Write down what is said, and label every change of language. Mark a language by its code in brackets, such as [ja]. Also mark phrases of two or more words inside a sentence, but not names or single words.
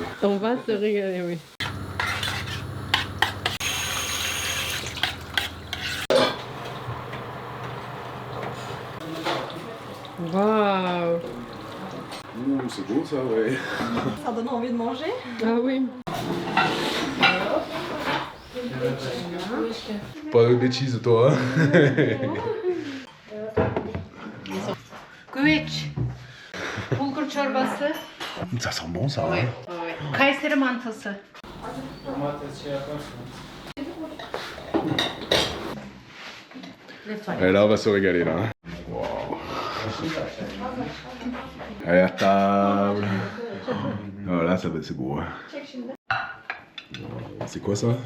[fr] On va se régaler, oui. Waouh! Ouh, c'est beau ça, ouais. Ça donne envie de manger. Ah oui. Pas de bêtises, toi. [tr] Güveç. Bulgur çorbası. [fr] Ça sent bon ça. [tr] Evet. Kayseri mantısı. [fr] Et là, on va se régaler là. Wow. Allez à table. Oh, là, ça va, c'est beau. Hein. C'est quoi ça?